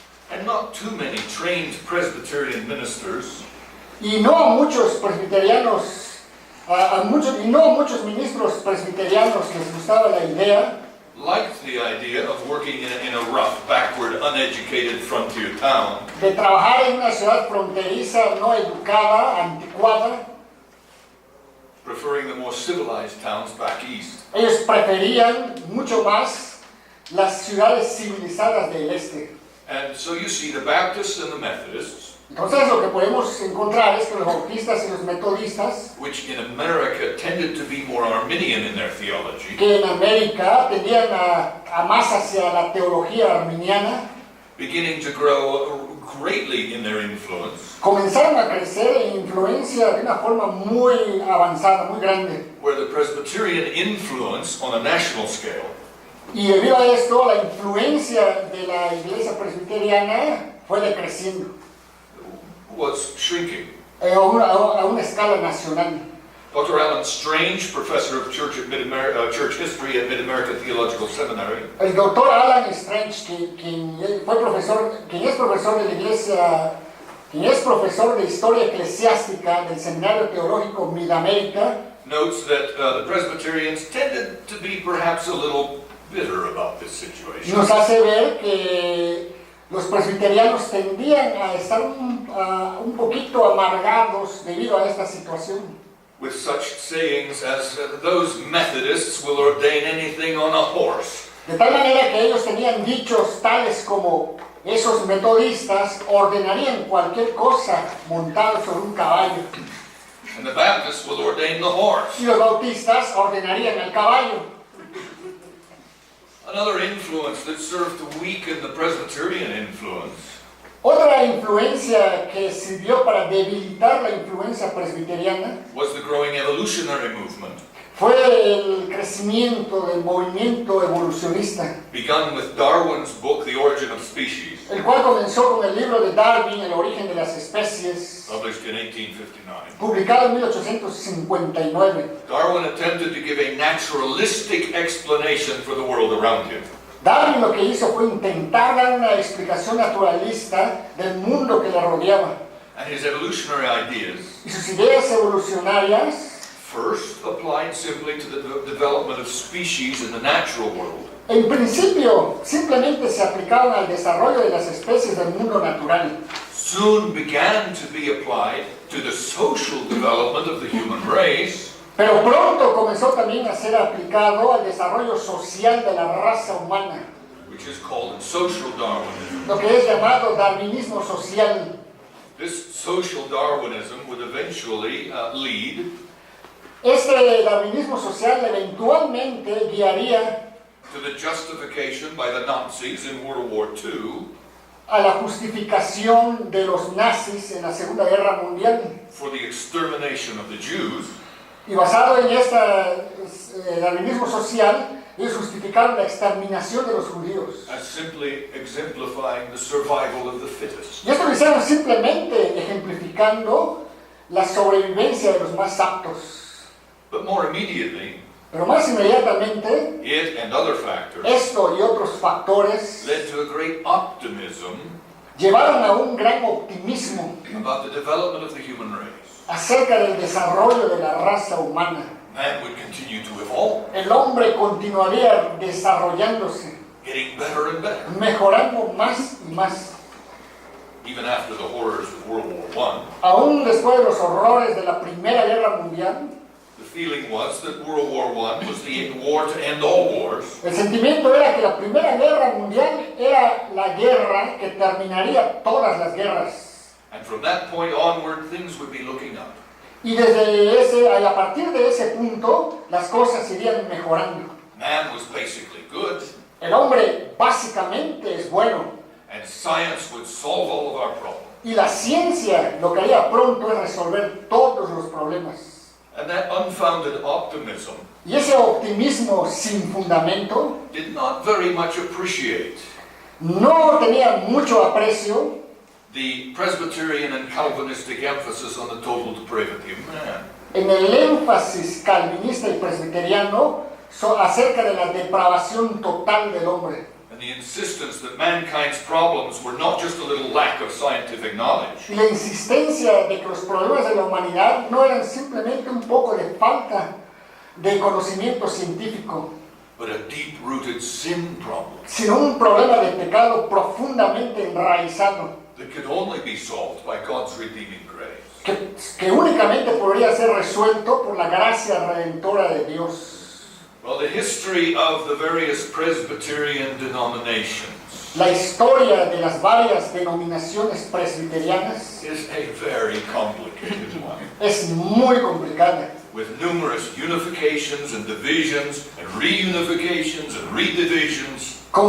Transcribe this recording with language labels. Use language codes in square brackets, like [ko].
[en] And not too many trained Presbyterian ministers [es] Y no a muchos presbiterianos, y no a muchos ministros presbiterianos les gustaba la idea [en] liked the idea of working in a rough, backward, uneducated frontier town, [es] de trabajar en una ciudad fronteriza no educada, anticuada. [en] preferring the more civilized towns back east. [es] Ellos preferían mucho más las ciudades civilizadas del este. [en] And so you see the Baptists and the Methodists, [es] Entonces lo que podemos encontrar es que los bautistas y los metodistas, [en] which in America tended to be more Arminian in their theology, [es] que en América tendían a más hacia la teología arminiana, [en] beginning to grow greatly in their influence, [es] comenzaron a crecer en influencia de una forma muy avanzada, muy grande. [en] where the Presbyterian influence on a national scale [es] Y debido a esto, la influencia de la iglesia presbiteriana fue decreciendo [en] was shrinking. [es] a una escala nacional. [en] Dr. Alan Strange, professor of church history at Mid-America Theological Seminary, [es] El doctor Alan Strange, quien es profesor de la iglesia, quien es profesor de historia eclesiástica del Seminario Teológico Mid-América, [en] notes that the Presbyterians tended to be perhaps a little bitter about this situation. [es] nos hace ver que los presbiterianos tendían a estar un poquito amargados debido a esta situación. [en] With such sayings as those Methodists will ordain anything on a horse, [es] De tal manera que ellos tenían dichos tales como esos metodistas ordenarían cualquier cosa montados sobre un caballo, [en] and the Baptists will ordain the horse. [es] y los bautistas ordenarían el caballo. [en] Another influence that served to weaken the Presbyterian influence [es] Otra influencia que sirvió para debilitar la influencia presbiteriana [en] was the growing evolutionary movement, [es] fue el crecimiento del movimiento evolucionista, [en] begun with Darwin's book, The Origin of Species, [es] el cual comenzó con el libro de Darwin, El origen de las especies, [en] published in 1859. [es] publicado en 1859. [en] Darwin attempted to give a naturalistic explanation for the world around him. [es] Darwin lo que hizo fue intentar dar una explicación naturalista del mundo que le rodeaba. [en] And his evolutionary ideas [es] Y sus ideas evolucionarias, [en] first applied simply to the development of species in the natural world, [es] en principio, simplemente se aplicaban al desarrollo de las especies del mundo natural. [en] soon began to be applied to the social development of the human race, [es] Pero pronto comenzó también a ser aplicado al desarrollo social de la raza humana, [en] which is called social Darwinism. [es] lo que es llamado darwinismo social. [en] This social Darwinism would eventually lead [es] Este darwinismo social eventualmente guiaría [en] to the justification by the Nazis in World War II [es] a la justificación de los nazis en la Segunda Guerra Mundial. [en] for the extermination of the Jews, [es] Y basado en este darwinismo social, ellos justificaron la exterminación de los judíos. [en] as simply exemplifying the survival of the fittest. [es] Y esto lo hicieron simplemente ejemplificando la sobrevivencia de los más aptos. [en] But more immediately, [es] Pero más inmediatamente, [en] it and other factors [es] esto y otros factores [en] led to a great optimism [es] llevaron a un gran optimismo [en] about the development of the human race. [es] acerca del desarrollo de la raza humana. [en] Man would continue to evolve. [es] El hombre continuaría desarrollándose. [en] getting better and better. [es] mejorando más y más. [en] Even after the horrors of World War [es] Aún después de los horrores de la Primera Guerra Mundial, [en] I, the feeling was that World War I was the war to end all wars, [es] el sentimiento era que la Primera Guerra Mundial era la guerra que terminaría todas las guerras. [en] and from that point onward, things would be looking up. [es] Y a partir de ese punto, las cosas irían mejorando. [en] Man was basically good, [es] El hombre básicamente es bueno. [en] and science would solve all of our problems. [es] Y la ciencia lo que haría pronto es resolver todos los problemas. [en] And that unfounded optimism [es] Y ese optimismo sin fundamento [en] did not very much appreciate [es] no tenía mucho aprecio [en] the Presbyterian and Calvinistic emphasis on the total depravity of man. [es] en el énfasis calvinista y presbiteriano acerca de la depravación total del hombre. [en] And the insistence that mankind's problems were not just a little lack of scientific knowledge, [es] Y la insistencia de que los problemas de la humanidad no eran simplemente un poco de falta de conocimiento científico, [en] but a deep-rooted sin problem [es] sino un problema de pecado profundamente enraizado, [en] that could only be solved by God's redeeming grace. [es] que únicamente podría ser resuelto por la gracia redentora de Dios. [en] Well, the history of the various Presbyterian denominations [es] La historia de las varias denominaciones presbiterianas [en] is a very complicated one, [es] es muy complicada, [en] with numerous unifications and divisions and reunifications and redivisions.